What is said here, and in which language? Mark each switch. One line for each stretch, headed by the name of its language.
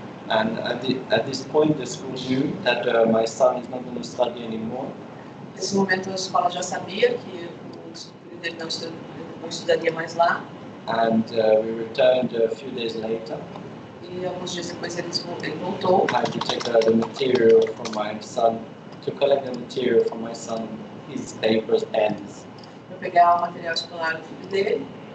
English: And at this point, the school knew that my son is not going to study anymore.
Portuguese: Nesse momento, a escola já sabia que o filho dele não estudaria mais lá.
English: And we returned a few days later.
Portuguese: E alguns dias depois ele voltou.
English: I had to take the material from my son, to collect the material from my son, his papers, pens.
Portuguese: Para pegar o material escolar do filho dele.